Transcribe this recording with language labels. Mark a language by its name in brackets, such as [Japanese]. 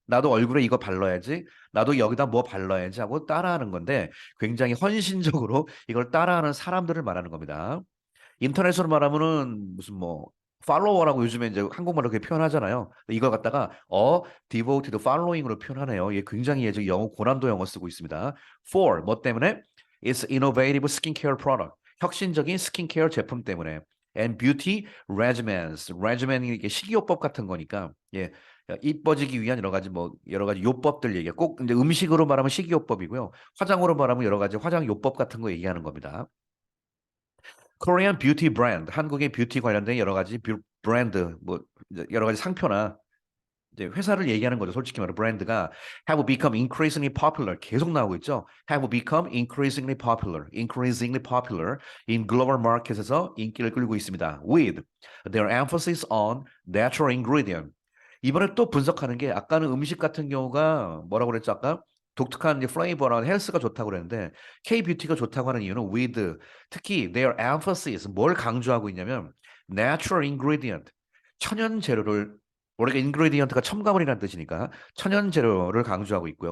[Korean] 나도 얼굴에 이거 발라야지, 나도 여기다 뭐 발라야지 하고 따라하는 건데 굉장히 헌신적으로 이걸 따라하는 사람들을 말하는 겁니다. 인터넷으로 말하면은 무슨 뭐 팔로워라고 요즘에 이제 한국말로 그렇게 표현하잖아요. 이걸 갖다가 [English] devoted following [Korean] 으로 표현하네요. 얘 굉장히 얘 지금 영어 고난도 영어 쓰고 있습니다. For 뭐 때문에? [English] It's innovative skincare product. [Korean] 혁신적인 스킨케어 제품 때문에. [English] And beauty regimens. [Korean] regimen이 이게 식이요법 같은 거니까 예. 이뻐지기 위한 여러 가지 요법들 얘기해. 꼭 이제 음식으로 말하면 식이요법이고요. 화장으로 말하면 여러 가지 화장 요법 같은 거 얘기하는 겁니다. [English] Korean beauty brand, [Korean] 한국의 뷰티 관련된 여러 가지 브랜드, 뭐 여러 가지 상표나 이제 회사를 얘기하는 거죠. 솔직히 말해 브랜드가 [English] have become increasingly popular [Korean] 계속 나오고 있죠. [English] have become increasingly popular in global market에서 [Korean] 인기를 끌고 있습니다. [English] With their emphasis on natural ingredient. [Korean] 이번에 또 분석하는 게 아까는 음식 같은 경우가 뭐라고 그랬죠? 아까 독특한 플레이버랑 헬스가 좋다고 그랬는데 K-뷰티가 좋다고 하는 이유는 with 특히 [English] their emphasis [Korean] 뭘 강조하고 있냐면 [English] natural ingredient [Korean] 천연 재료를 원래 ingredient가 첨가물이라는 뜻이니까 천연 재료를 강조하고 있고요.